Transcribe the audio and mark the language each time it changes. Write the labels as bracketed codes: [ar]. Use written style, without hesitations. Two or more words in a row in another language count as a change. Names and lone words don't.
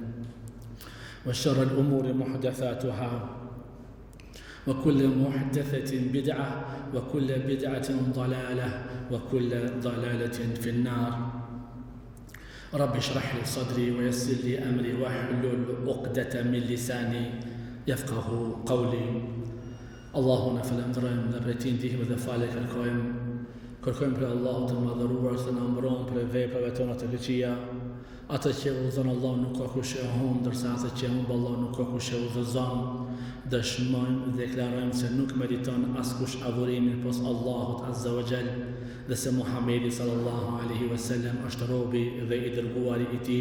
[ar] وشر الأمور محدثاتها وكل محدثة بدعة وكل بدعة ضلالة وكل ضلالة في النار رب اشرح لي صدري ويسر لي أمري واحلل عقدة من لساني يفقه قولي [sq] Allahun e falenderojmë dhe prej tij ndihmë dhe falje kërkojmë. Kërkojmë për Allahun të madhëruar të na mbron për veprave tona të këqija. Atë që udhëzon Allahu nuk ka kush e humb, ndërsa atë që humb Allahu nuk ka kush e udhëzon. Dëshmojmë dhe deklarojmë se nuk meriton askush adhurimin pos Allahut [ar] عز وجل [sq] dhe se Muhamedi [ar] صلى الله عليه وسلم [sq] është robi dhe i dërguari i tij.